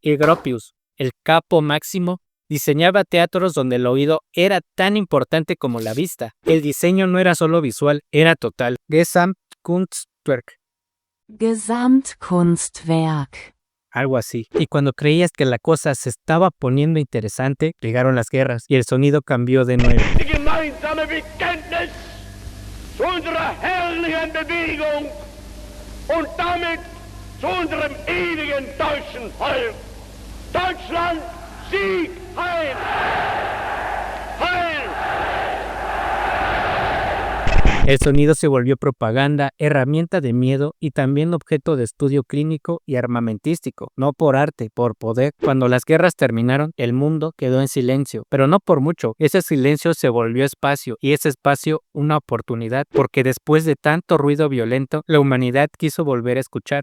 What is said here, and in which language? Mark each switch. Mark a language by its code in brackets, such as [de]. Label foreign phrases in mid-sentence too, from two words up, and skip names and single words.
[es] Y Gropius, el capo máximo, diseñaba teatros donde el oído era tan importante como la vista. El diseño no era solo visual, era total. Gesamtkunstwerk. Gesamtkunstwerk. Algo así. Y cuando creías que la cosa se estaba poniendo interesante, llegaron las guerras y el sonido cambió de nuevo. [de] Die gemeinsame Bekenntnis zu unserer herrlichen Bewegung und damit zu unserem ewigen deutschen Volk. Deutschland, Sieg, Heil! Heil! [es] El sonido se volvió propaganda, herramienta de miedo y también objeto de estudio clínico y armamentístico, no por arte, por poder. Cuando las guerras terminaron, el mundo quedó en silencio, pero no por mucho. Ese silencio se volvió espacio y ese espacio una oportunidad, porque después de tanto ruido violento, la humanidad quiso volver a escuchar.